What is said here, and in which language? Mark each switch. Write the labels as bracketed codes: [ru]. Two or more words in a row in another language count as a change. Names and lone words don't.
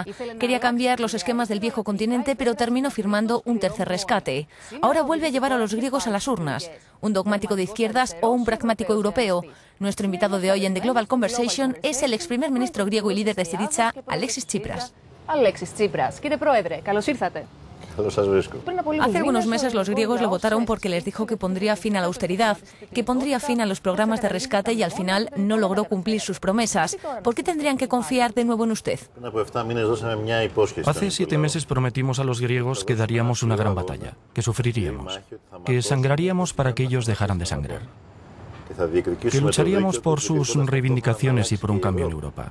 [es] Quería cambiar los esquemas del viejo continente, pero terminó firmando un tercer rescate. Ahora vuelve a llevar a los griegos a las urnas. ¿Un dogmático de izquierdas o un pragmático europeo? Nuestro invitado de hoy en The Global Conversation es el ex primer ministro griego y líder de Syriza, Alexis Tsipras. [el] Alexis Tsipras, κύριε Πρόεδρε, καλώς ήρθατε. [es] Hace algunos meses los griegos lo votaron porque les dijo que pondría fin a la austeridad, que pondría fin a los programas de rescate y al final no logró cumplir sus promesas. ¿Por qué tendrían que confiar de nuevo en usted? Hace 7 meses prometimos a los griegos que daríamos una gran batalla, que sufriríamos, que sangraríamos para que ellos dejaran de sangrar, que lucharíamos por sus reivindicaciones y por un cambio en Europa.